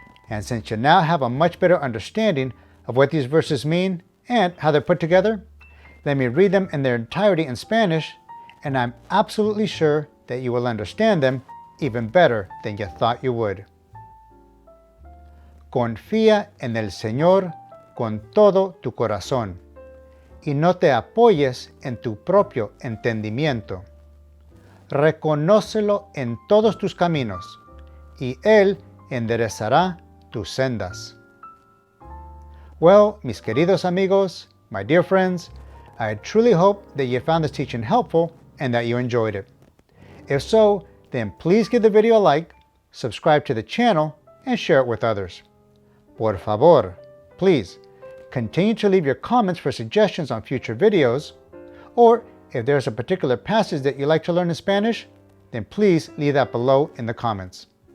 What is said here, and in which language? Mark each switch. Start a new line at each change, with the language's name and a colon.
English: And since you now have a much better understanding of what these verses mean and how they're put together, let me read them in their entirety in Spanish, and I'm absolutely sure that you will understand them even better than you thought you would.
Spanish: Confía en el Señor con todo tu corazón, y no te apoyes en tu propio entendimiento. Reconócelo en todos tus caminos, y Él enderezará tus sendas.
English: Well,
Spanish: mis queridos amigos,
English: my dear friends, I truly hope that you found this teaching helpful and that you enjoyed it. If so, then please give the video a like, subscribe to the channel, and share it with others.
Spanish: Por favor,
English: please, continue to leave your comments for suggestions on future videos, or if there's a particular passage that you'd like to learn in Spanish, then please leave that below in the comments.